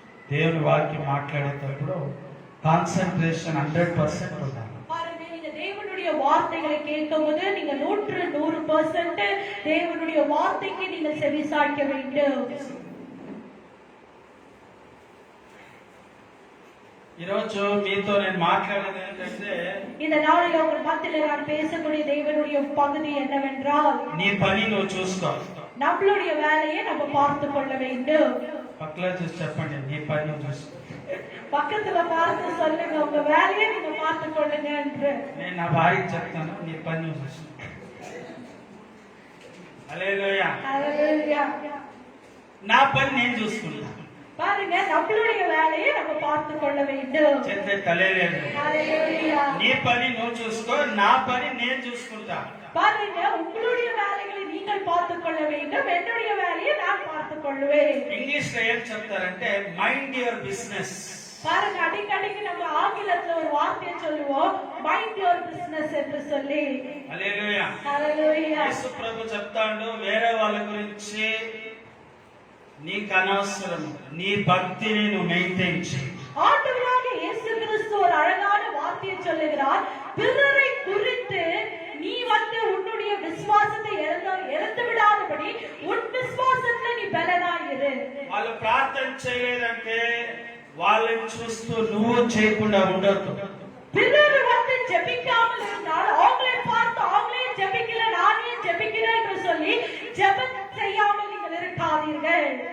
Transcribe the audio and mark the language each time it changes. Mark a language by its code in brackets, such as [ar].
[te] దేవుని వాక్యం మాట్లాడేటప్పుడు కాన్సన్ట్రేషన్ 100% ఉండాలి. [ta] பாருங்க, நீங்க தேவனுடைய வார்த்தைகளை கேட்கும்போது நீங்க 100% தேவனுடைய வார்த்தைக்கு நீங்க செவிசாய்க்க வேண்டும். [te] ఈరోజు మీతో నేను మాట్లాడేది ఏంటంటే, [ta] இந்த நாளில் உங்கள் மத்தியில் நான் பேசக்கூடிய தேவனுடைய பகுதி என்னவென்றால், [te] నీ పని నువ్వు చూసుకో. [ta] நம்மளுடைய வேலையை நம்ம பார்த்து கொள்ள வேண்டும். [te] పక్కలో చూసి చెప్పండి, నీ పని నువ్వు చూసుకో. [ta] பக்கத்துல பார்த்து சொல்லுங்க, உங்க வேலையை நீங்க பார்த்து கொள்ளுங்க என்று. [te] నేను నా భార్యకి చెప్తాను, నీ పని నువ్వు చూసుకో. హల్లెలూయా. [ta] ஹல்லேலூயா. [te] నా పని నేను చూసుకుంటా. [ta] பாருங்க, நம்மளுடைய வேலையை நம்ம பார்த்து கொள்ள வேண்டும். [te] చేస్తే తలేలేదు. [ta] ஹல்லேலூயா. [te] నీ పని నువ్వు చూసుకో, నా పని నేను చూసుకుంటా. [ta] பாருங்க, உங்களுடைய வேலைகளை நீங்கள் பார்த்து கொள்ள வேண்டும், என்னுடைய வேலையை நான் பார்த்து கொள்வேன். [te] ఇంగ్లీష్ లో ఏం చెప్తారంటే [en] Mind your business. [ta] பாருங்க, அடிக்கடிக்கு நம்ம ஆங்கிலத்துல ஒரு வார்த்தையை சொல்லுவோம், [en] mind your business [ta] என்று சொல்லி. [te] హల్లెలూయా. [ta] ஹல்லேலூயா. [te] యేసు ప్రభు చెప్తాడు, వేరే వాళ్ళ గురించి నీకు అనవసరం, నీ భక్తిని నువ్వు మెయింటైన్ చేయి. [ta] ஆண்டவராக இயேசு கிறிஸ்து ஒரு அழகான வார்த்தையை சொல்லுகிறார், பிறரை குறித்து நீ உன்னுடைய விசுவாசத்தை இழந்து விடாதபடி உன் விசுவாசத்துல நீ பலனாயிரு. [te] వాళ్ళు ప్రార్థన చేయలేదంటే వాళ్ళని చూస్తూ నువ్వు చేయకుండా ఉండొద్దు. [ta] பிறர் ஜெபிக்காமல் இருந்தால் அவங்களை பார்த்து அவங்களே ஜெபிக்கல நானே ஜெபிக்கிறேன் என்று சொல்லி ஜெபம் செய்யாமல் நீங்கள் இருக்காதீர்கள்.